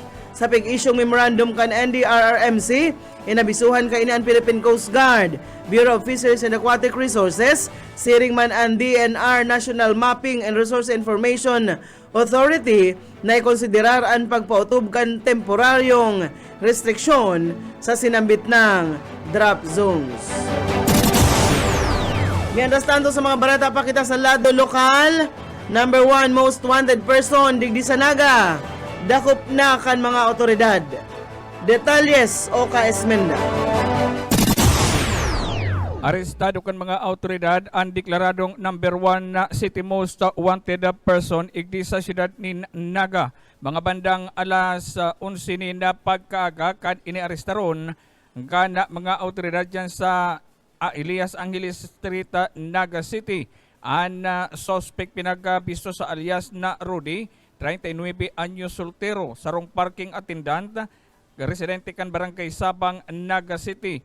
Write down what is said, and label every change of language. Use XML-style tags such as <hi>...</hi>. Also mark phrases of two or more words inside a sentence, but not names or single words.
<bik>Sa pig-isyong memorandum kan NDRRMC, inabisuhan ka ang Philippine Coast Guard, Bureau of Fisheries and Aquatic Resources, siring man ang DNR National Mapping and Resource Information Authority na ikonsiderar ang pagpautob kan temporaryong restriksyon sa sinambit ng drop zones. Mientras tanto sa mga barata pa kita sa lado lokal, number 1</bik> <en>most wanted person</en> <bik>digdi sa Naga, dakop na kan mga otoridad. Detalles o Esmenda. Arestado kan mga autoridad ang deklaradong number 1 na</bik> <en>city most wanted person</en> <bik>igdi sa siyudad ni Naga. Mga bandang alas 11 ni na pagkaaga kan iniarestaron kan mga autoridad dyan sa Elias Angeles Street, Naga City. Ang suspect pinagabisto sa alias na Rudy, 39 anyos soltero, sarong parking attendant, residente kan Barangay Sabang, Naga City.</bik>